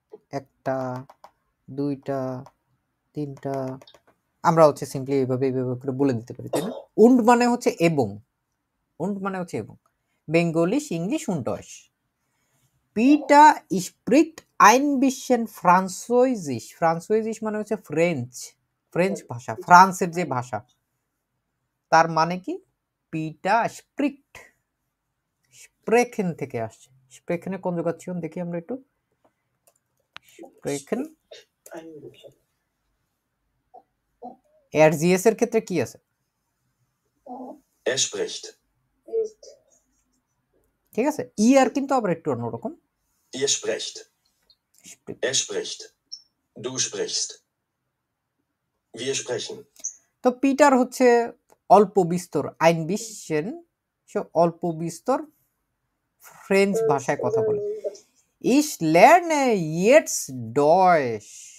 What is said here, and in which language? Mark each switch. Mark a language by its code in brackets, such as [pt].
[bn] একটা, দুইটা, তিনটা, আমরা হচ্ছে সিম্পলি এইভাবে করে বলে দিতে পারি, তাই না। und মানে হচ্ছে এবং, und মানে হচ্ছে এবং, বেঙ্গলিশ, English [de] und Deutsch। Peter spricht ein bisschen Französisch। [bn] ফ্রান্সোইজিশ মানে হচ্ছে ফ্রেঞ্চ, ফ্রেঞ্চ ভাষা, ফ্রান্সের যে ভাষা, তার মানে কি পিটার স্প্রিক্ট, স্প্রেখেন থেকে আসছে। স্প্রেখেনের কনজুগেশন দেখি আমরা একটু। স্প্রেখেন এর জিএস এর ক্ষেত্রে কি আছে, [de] Er spricht. [bn] ঠিক আছে। ই আর কিন্তু আবার একটু অন্যরকম। [de] Ihr sprecht. Er spricht. Du sprichst. Wir sprechen. [bn] তো পিটার হচ্ছে অল্প বিস্তর, আইন বিশেন সে অল্প বিস্তর ফ্রেঞ্চ ভাষায় কথা বলে। [de] Ich lerne jetzt Deutsch।